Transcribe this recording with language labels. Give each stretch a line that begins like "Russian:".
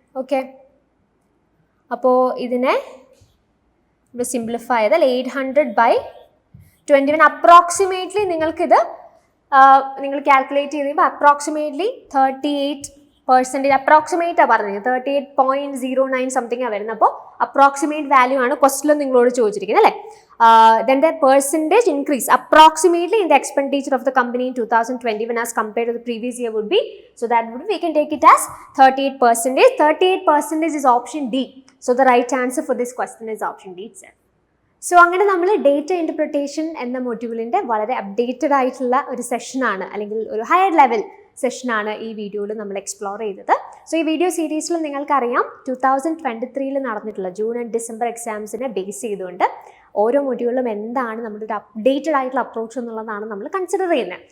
Malayalam: Okay, അപ്പോൾ ഇതിനെ simplify ചെയ്താൽ 800 by 21. അപ്രോക്സിമേറ്റ്ലി നിങ്ങൾക്കിത് നിങ്ങൾ കാൽക്കുലേറ്റ് ചെയ്ത് കഴിയുമ്പോൾ അപ്രോക്സിമേറ്റ്ലി 38%, അപ്രോക്സിമേറ്റാണ് പറഞ്ഞത്, 38.09 സംതിങ്ങാണ് വരുന്നത്. അപ്പോൾ അപ്രോക്സിമേറ്റ് വാല്യൂ ആണ് ക്വസ്റ്റിലും നിങ്ങളോട് ചോദിച്ചിരിക്കുന്നത് അല്ലേ?
English: Then the percentage increase approximately in the expenditure of the company in 2021 as compared to the previous year would be, so that would be, we can take it as 38%. 38% is option D. So the right answer for this question is option D itself.
Malayalam: So അങ്ങനെ നമ്മൾ data interpretation എന്ന മൊഡ്യൂളിൻ്റെ വളരെ updated ആയിട്ടുള്ള ഒരു സെഷനാണ് അല്ലെങ്കിൽ ഒരു higher level സെഷനാണ് ഈ വീഡിയോയിൽ നമ്മൾ എക്സ്പ്ലോർ ചെയ്തത്. സോ ഈ വീഡിയോ സീരീസിൽ നിങ്ങൾക്കറിയാം 2023 നടന്നിട്ടുള്ള ജൂൺ ആൻഡ് ഡിസംബർ എക്സാംസിനെ ബേസ് ചെയ്തുകൊണ്ട് ഓരോ മൊഡ്യൂളിലും എന്താണ് നമ്മുടെ ഒരു അപ്ഡേറ്റഡ് ആയിട്ടുള്ള അപ്രോച്ച് എന്നുള്ളതാണ് നമ്മൾ കൺസിഡർ ചെയ്യുന്നത്.